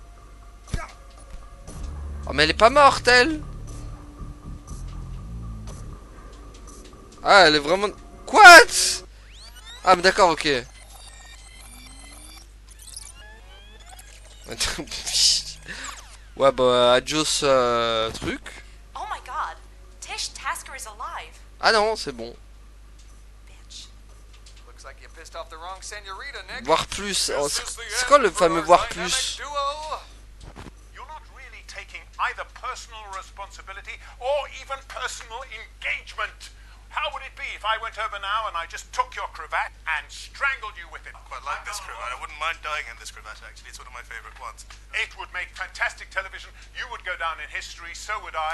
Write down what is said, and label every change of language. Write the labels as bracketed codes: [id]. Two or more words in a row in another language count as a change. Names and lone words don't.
[fr] Oh mais elle est pas morte elle. Ah elle est vraiment... Quoi? Ah mais d'accord, ok. Ouais bah adios truc. [en] Oh my god, Tish Tasker is alive. [fr] Ah non, c'est bon. [en] Looks like you pissed off the wrong senorita, Nick. [fr] Voir plus. Oh, c'est quoi le fameux voir plus? [en] You're not really taking either personal responsibility or even personal engagement. How would it be if I went over now and I just took your cravat and strangled you with it? I quite like this cravat. I wouldn't mind dying in this cravat, actually. It's one of my favorite ones. It would make fantastic television. You would go down in history, so would I.